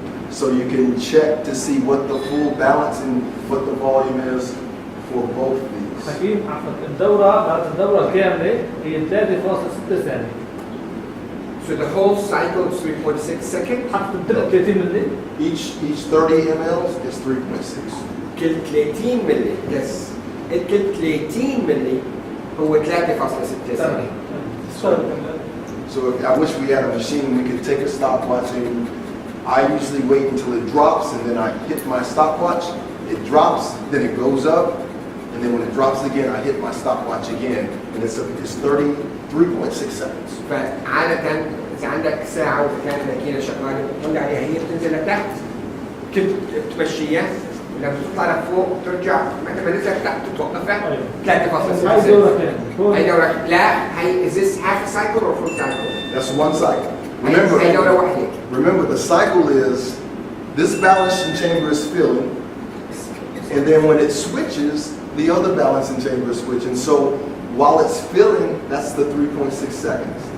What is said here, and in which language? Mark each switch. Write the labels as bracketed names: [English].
[English] So you can check to see what the full balance and what the volume is for both these. [Arabic] حكيم عفوا الدورة بعد الدورة الكاملة هي 3.6 ثانية. [English] So the whole cycle is 3.6 seconds. [Arabic] حتى 30 ملي. [English] Each 30 mLs is 3.6. [Arabic] كل 30 ملي يس كل 30 ملي هو 3.6 ثانية. [English] So I wish we had a machine we could take a stopwatch and I usually wait until it drops and then I hit my stopwatch. It drops, then it goes up, and then when it drops again, I hit my stopwatch again, and it's 3.6 seconds. [Arabic] فعادة إذا عندك ساعة وإذا كانت ماكينة شغالة بتطلع عليها هي بتنزل لتحت كنت تمشيها ولما تطلع لفوق ترجع ما نزلت تحت توقفها 3.6 هاي دورة كاملة. هاي دورة لا هي [English] is this half a cycle or full cycle؟ That's one cycle. [Arabic] هاي دورة واحدة. [English] Remember the cycle is this balancing chamber is filling, and then when it switches, the other balancing chamber is switching. So while it's filling, that's the 3.6 seconds.